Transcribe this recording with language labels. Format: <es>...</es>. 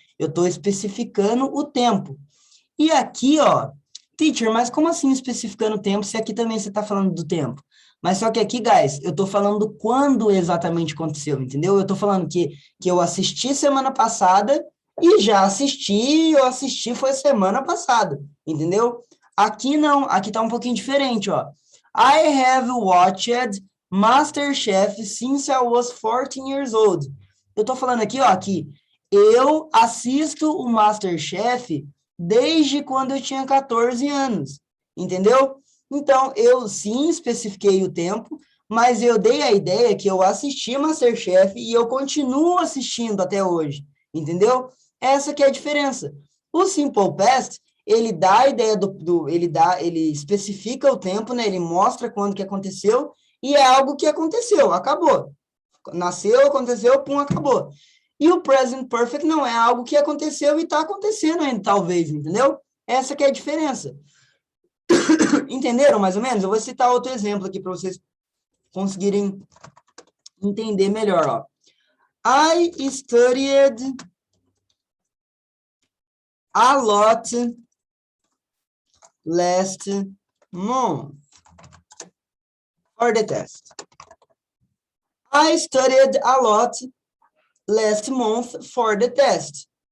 <pt>Eu tô especificando o tempo. E aqui, ó, teacher, mas como assim especificando o tempo, se aqui também você tá falando do tempo? Mas só que aqui, guys, eu tô falando quando exatamente aconteceu, entendeu? Eu tô falando que eu assisti semana passada e já assisti, eu assisti foi semana passada, entendeu? Aqui não, aqui tá um pouquinho diferente, ó.</pt> <en>I have watched MasterChef since I was 14 years old.</en> <pt>Eu tô falando aqui, ó, que eu assisto o MasterChef desde quando eu tinha 14 anos, entendeu? Então, eu sim especifiquei o tempo, mas eu dei a ideia que eu assisti MasterChef e eu continuo assistindo até hoje, entendeu? Essa que é a diferença. O Simple Past, ele dá a ideia ele especifica o tempo, né? Ele mostra quando que aconteceu e é algo que aconteceu, acabou. Nasceu, aconteceu, pum, acabou. E o Present Perfect não é algo que aconteceu e está acontecendo ainda, talvez, entendeu? Essa que é a diferença. Entenderam mais ou menos? Eu vou citar outro exemplo aqui para vocês conseguirem entender melhor, ó.</pt> <en>I studied a lot last month for the test. I studied a lot last month for the test.</en>